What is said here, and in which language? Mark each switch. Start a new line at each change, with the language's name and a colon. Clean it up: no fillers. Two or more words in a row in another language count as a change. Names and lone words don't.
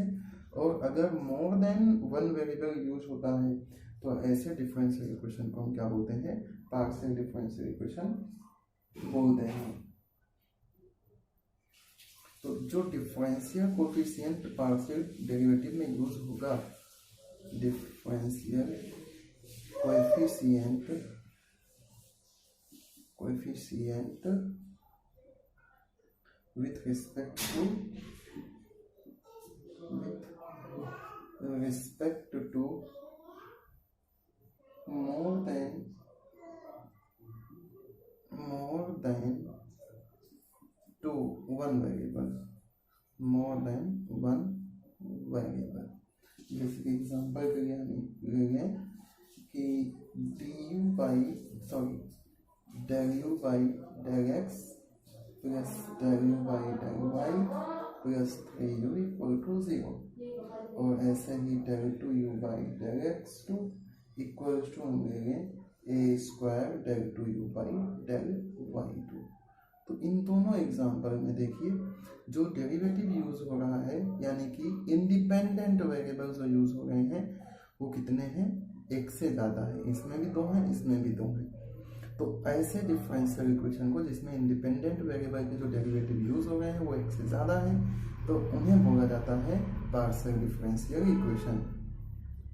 Hindi: और अगर
English: more than one variable
Hindi: यूज होता है, तो ऐसे
English: differential equation
Hindi: को हम क्या बोलते हैं,
English: partial differential equation
Hindi: बोलते हैं। तो जो
English: differential coefficient partial derivative
Hindi: में यूज होगा,
English: differential coefficient with respect to more than one variable।
Hindi: जैसे कि एग्जाम्पल के लिए कि
English: du by del u by del x plus del u by del y plus 3u equal to 0,
Hindi: और ऐसे ही
English: del 2u by del x2 equal to
Hindi: हम लेंगे
English: a square del 2u by del y2.
Hindi: तो इन दोनों एग्जाम्पल में देखिए जो डेरिवेटिव यूज हो रहा है, यानी कि
English: independent variable
Hindi: जो यूज हो रहे हैं वो कितने हैं, एक से ज़्यादा है। इसमें भी 2 हैं, इसमें भी 2 हैं। तो ऐसे
English: differential equation
Hindi: को जिसमें
English: independent variable
Hindi: के जो डेरिवेटिव यूज हो रहे हैं वो एक से ज़्यादा है, तो उन्हें बोला जाता है
English: partial differential equation.